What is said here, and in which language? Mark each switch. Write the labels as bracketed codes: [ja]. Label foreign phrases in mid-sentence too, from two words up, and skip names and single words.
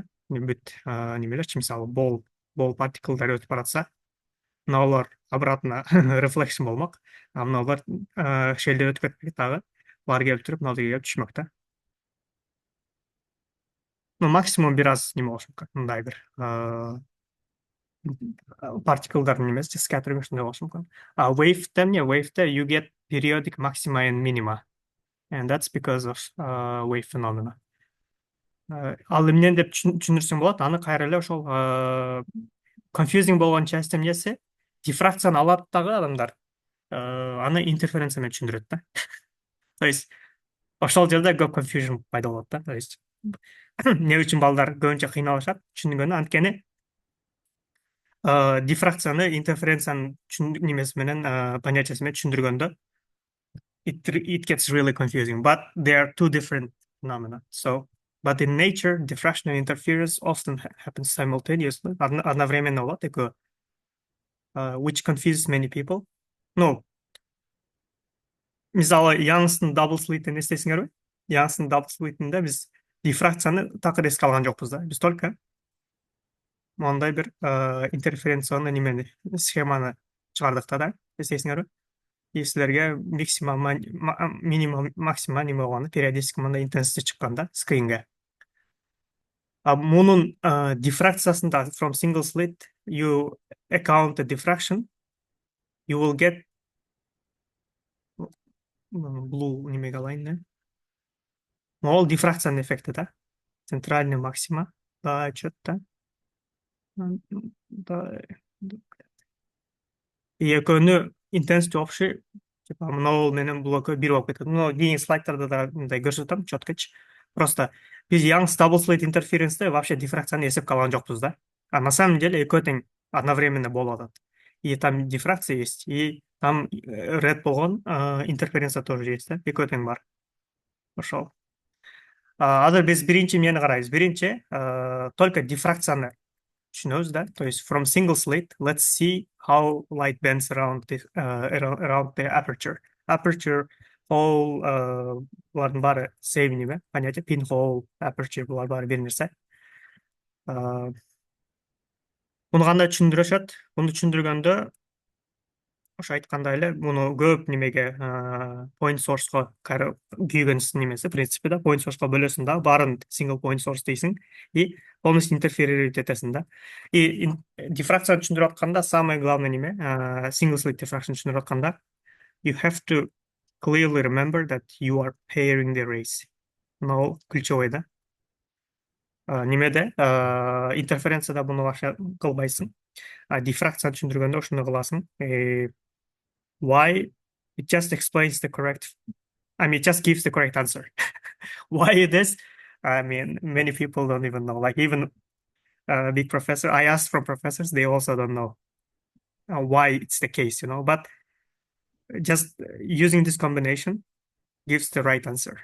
[ky] Бүт немелерчи, мисалы, [en] ball particle [ky] өтүп баратса, мыналар обратно reflection болмок. А мыналар шелден өтүп кетпек дагы. Бар келип туруп, мына жерге келип түшмөк да. Ну, максимум бир аз неме болуш мүмкүн. Мындай бир particle немеси, scattering ушундай болуш мүмкүн. А wave'те эмне? Wave'те [en] you get periodic maxima and minima. And that's because of wave phenomena. [ky] Ал эмнен деп түшүндүрсөң болот? Аны кайра эле ошол confusing болгон часть эмнеси? Дифракцияны алат дагы адамдар аны интерференция менен түшүндүрөт да. [ru] То есть [ky] ошол жерде көп confusion пайда болот да. [ru] То есть [ky] эмне үчүн балдар көбүнчө кыйналышат түшүнгөнү? Анткени дифракцияны интерференциянын немеси менен понятиясы менен түшүндүргөндө [en] it gets really confusing, but they are two different phenomena. So, but in nature, diffraction and interference often happen simultaneously, [ky] одновременно болот экөө, [en] which confuses many people. [ky] Ну, мисалы, Young'стын double slit'ин эстесиңерби? Young'стын double slit'инде биз дифракцияны такыр эске алган жокпуз да. Биз только мондай бир интерференционный немени, схеманы чыгардык да, эстесиңерби? И силерге минимум максимум неме болгондо периодически мындай intensity чыккан да скринге. А мунун дифракциясында [en] from single slit you account the diffraction, you will get blue [ky] немеге алайын да. Ол дифракциянын эффекти да. [ru] Центральный максима да что-то да. [ky] И экөөнү intensity общий типа мынау менен бул экөө бир болуп кетет. Но кийинки слайдтарда да мындай көрсөтөм чёткочу. Просто биз [en] Young's double slit interference'те [ky] вообще дифракцияны эсепке алган жокпуз да. [ru] А на самом деле [ky] экөө тең одновременно болуп атат. [ru] И там дифракция есть, и там red болгон интерференция тоже есть да. [ky] Экөө тең бар. Ошол. Азыр биз биринчи эмнени карайбыз? Биринчи только дифракцияны түшүнөбүз да. [ru] То есть [en] from single slit, let's see how light bends around the aperture. [ky] Aperture, all булардын баары same неме, понятие, pinhole, aperture, булар баары бир нерсе. Муну кандай түшүндүрүшөт? Муну түшүндүргөндө ошо айткандай эле муну көп немеге point source'ко күйгөн немеси принципи да point source'ко бөлөсүң да баарын [en] single point source [ky] дейсиң [ru] и полностью интерферировать [ky] этесиң да. И дифракцияны түшүндүрүп атканда [ru] самое главное [en] неме [ky] single slit diffraction түшүндүрүп атканда [en] you have to clearly remember that you are pairing the rays. [ky] Мынау ключевой да. Немеде интерференцияда буну вообще кылбайсың. Дифракцияны түшүндүргөндө ошондой кыласың. [en] Why it just explains the correct, I mean, it just gives the correct answer. Why it is, I mean, many people don't even know. Like even big professor, I asked from professors, they also don't know why it's the case, but just using this combination gives the right answer.